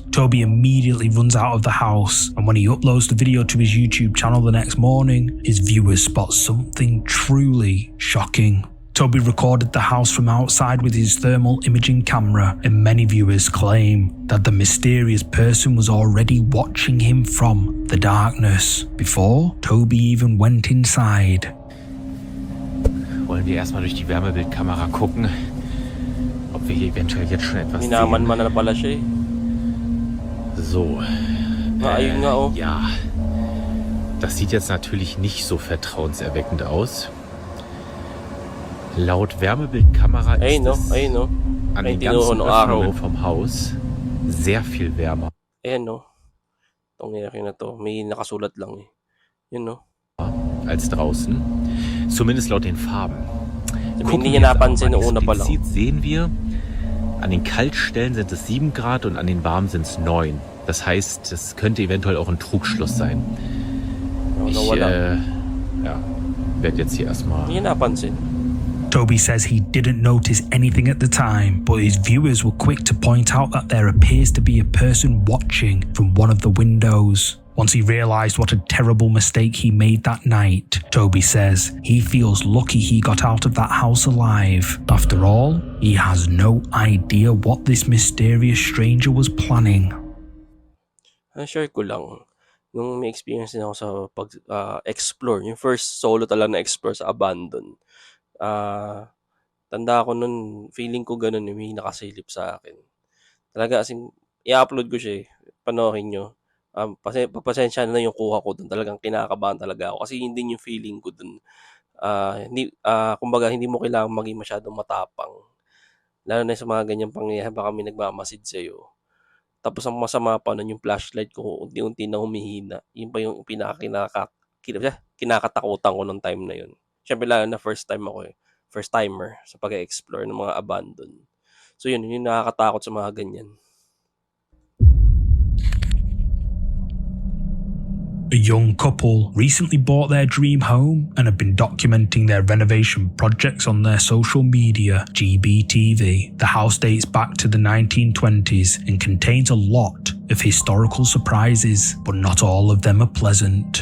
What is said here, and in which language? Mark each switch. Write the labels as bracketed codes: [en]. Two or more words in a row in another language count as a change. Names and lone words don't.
[en] Toby immediately runs out of the house, and when he uploads the video to his YouTube channel the next morning, his viewers spot something truly shocking. Toby recorded the house from outside with his thermal imaging camera, and many viewers claim that the mysterious person was already watching him from the darkness before Toby even went inside. [de] Wollen wir erstmal durch die Wärmebildkamera gucken, ob wir hier eventuell jetzt schon etwas Minaman sehen. [tl] na pala siya eh. So. Ayun nga oh. [de] Ja. Das sieht jetzt natürlich nicht so vertrauenserweckend aus. Laut Wärmebildkamera ist es an den ganzen Öffnungen vom Haus sehr viel wärmer. [tl] Ayan no. Itong nangyari na to. May nakasulat lang eh. Yun no. [de] Als draußen. Zumindest laut den Farben. [tl] Hindi niya napansin noong una pa lang. [de] Sehen wir, an den Kaltstellen sind es 7 Grad und an den warmen sind es 9. Das heißt, es könnte eventuell auch ein Trugschluss sein. Ich werde jetzt hier erstmal... [tl] Hindi niya napansin. [en] Toby says he didn't notice anything at the time, but his viewers were quick to point out that there appears to be a person watching from one of the windows. Once he realized what a terrible mistake he made that night, Toby says he feels lucky he got out of that house alive. After all, he has no idea what this mysterious stranger was planning. [tl] Share ko lang. Nung may experience din ako sa pag-explore, yung [en] first solo [tl] talaga na explore sa abandon. Tanda ko nun, feeling ko ganun, may nakasilip sa akin. Talaga, as in, i-upload ko siya eh. Panoorin nyo. Pagpasensya na yung kuha ko dun. Talagang kinakabahan talaga ako. Kasi hindi yung feeling ko dun. Kumbaga, hindi mo kailangan maging masyadong matapang. Lalo na sa mga ganyang pangyayari, baka may nagmamasid sa'yo. Tapos ang masama pa nun, yung flashlight ko unti-unti na humihina. Yun pa yung kinakatakutan ko nung time na yun. Siyempre lalo na [en] first timer [tl] sa pag-explore ng mga abandon. So yun yung nakakatakot sa mga ganyan. [en] A young couple recently bought their dream home and have been documenting their renovation projects on their social media, GBTV. The house dates back to the 1920s and contains a lot of historical surprises, but not all of them are pleasant.